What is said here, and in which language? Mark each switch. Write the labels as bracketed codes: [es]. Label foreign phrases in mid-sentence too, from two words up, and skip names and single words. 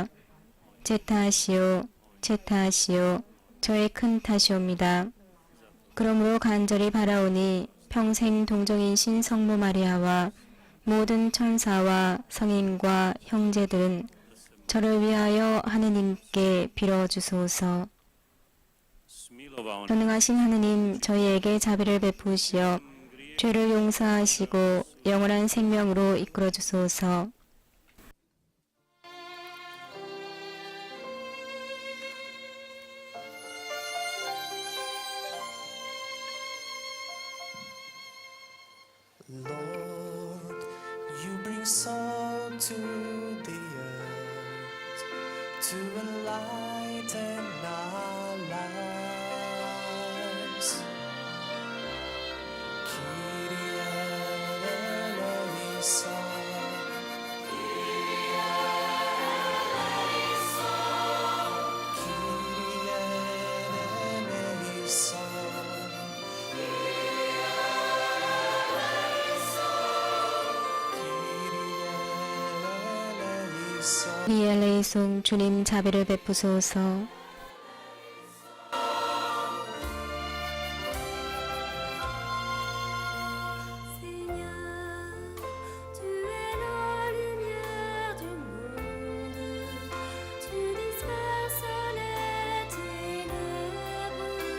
[ko] 제 탓이요, 제 탓이요, 저의 큰 탓이옵니다. 그러므로 간절히 바라오니 평생 동정이신 성모 마리아와 모든 천사와 성인과 형제들은 저를 위하여 하느님께 빌어주소서. [hr] smilovao nam [ko] 전능하신 하느님 저희에게 자비를 베푸시어 죄를 용서하시고 영원한 생명으로 이끌어 주소서. [en] Lord, you bring salt to the earth to enlighten our lives. [el] Kyrie eleison. Kyrie eleison. [ko] 리엘레이송 주님 자비를 베푸소서. [fr] Seigneur, tu es la lumière du monde, tu disperses les ténèbres.